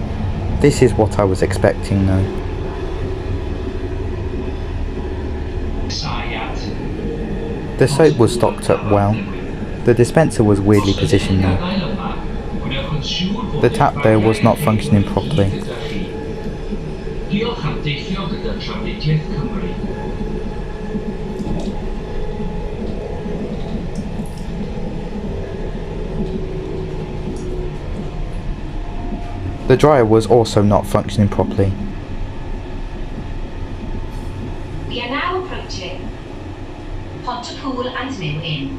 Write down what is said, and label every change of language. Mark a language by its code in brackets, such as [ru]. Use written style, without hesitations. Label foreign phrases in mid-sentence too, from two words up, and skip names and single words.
[en] This is what I was expecting though. The soap was stocked up well. The dispenser was weirdly positioned though. The tap though was not functioning properly. [cy] Diolch am deithio gyda trafnidiaeth Cymru. [en] The dryer was also not functioning properly. We are now approaching Pontypool and New Inn.